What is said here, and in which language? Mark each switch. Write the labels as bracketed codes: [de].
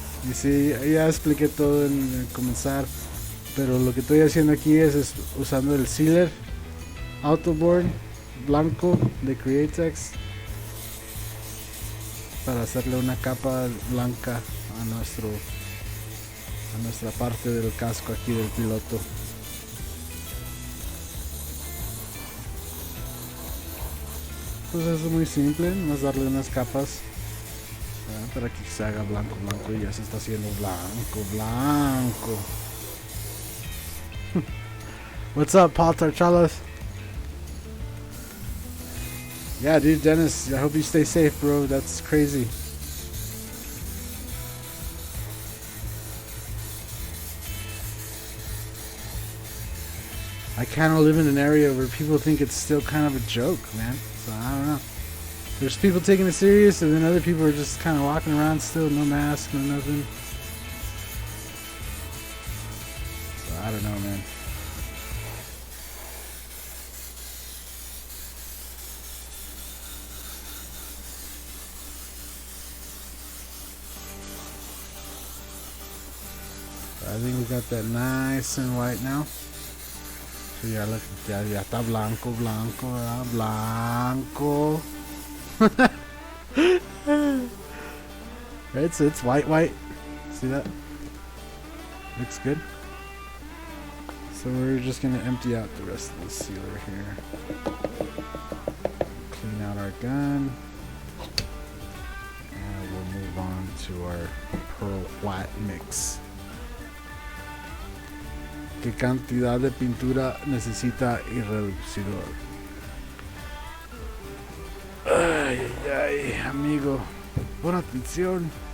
[es] Y sí, ya expliqué todo en comenzar, pero lo que estoy haciendo aquí es usando el sealer Autoboard blanco de Createx para hacerle una capa blanca a nuestra parte del casco aquí del piloto. Pues eso es muy simple, nomás darle unas capas para que se haga blanco y ya se está haciendo blanco. [en] What's up, Paul Tarchalas? Yeah, dude, Dennis, I hope you stay safe, bro. That's crazy. I kind of live in an area where people think it's still kind of a joke, man. So I don't know. There's people taking it serious, and then other people are just kind of walking around still, no mask, no nothing. So I don't know, man. I think we got that nice and white now. [es] So ya está blanco, ¿verdad? Blanco. [en] Right, so it's white. See that? Looks good. So we're just gonna empty out the rest of the sealer here. Clean out our gun. And we'll move on to our pearl white mix. [es] ¿Qué cantidad de pintura necesita el reducidor? Ay, amigo. Pon atención.